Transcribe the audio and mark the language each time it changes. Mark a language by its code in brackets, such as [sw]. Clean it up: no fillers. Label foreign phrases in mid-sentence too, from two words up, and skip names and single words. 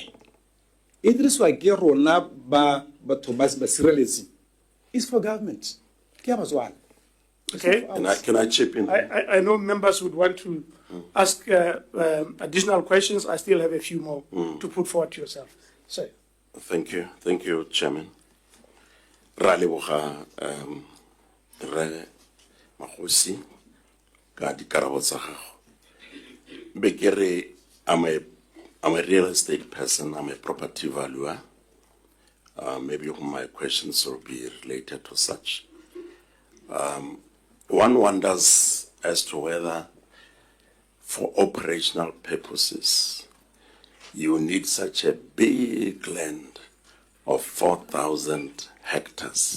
[en] It is like it's for government. Okay. Can I chip in? I know members would want to ask additional questions. I still have a few more to put forward to yourself. So. Thank you, Chairman. [tn] Raliboga re magosi ka dikarabo tsa gago. [en] Bekere I'm a real estate person, I'm a property valuer. Maybe my questions will be related to such. One wonders as to whether, for operational purposes, you need such a big land of 4,000 hectares?